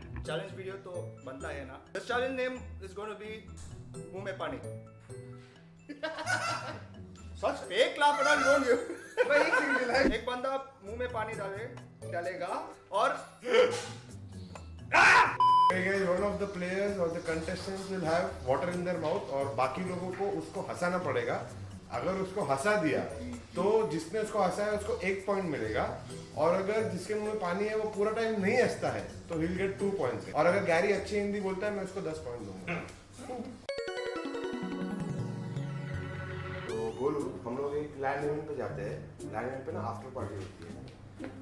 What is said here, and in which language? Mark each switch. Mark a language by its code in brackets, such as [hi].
[hi] Challenge video तो बनता है ना. [en] this challenge name is going to be [hi] मुंह में पानी. [en] Such fake laugh and don't you. [hi] भाई एक सिंगल है. एक बंदा मुंह में पानी डालेगा और [en] One of the players or the contestants will have water in their mouth [hi] और बाकी लोगों को उसको हंसाना पड़ेगा. अगर उसको हंसा दिया तो जिसने उसको हंसाया उसको 1 पॉइंट मिलेगा और अगर जिसके मुंह में पानी है वो पूरा टाइम नहीं हंसता है तो [en] he'll get 2 points. [hi] और अगर गैरी अच्छी हिंदी बोलता है मैं उसको 10 पॉइंट दूंगा. तो बोलू हम लोग एक लैंड इवेंट पे जाते हैं. लैंड इवेंट पे ना आफ्टर पार्टी होती है.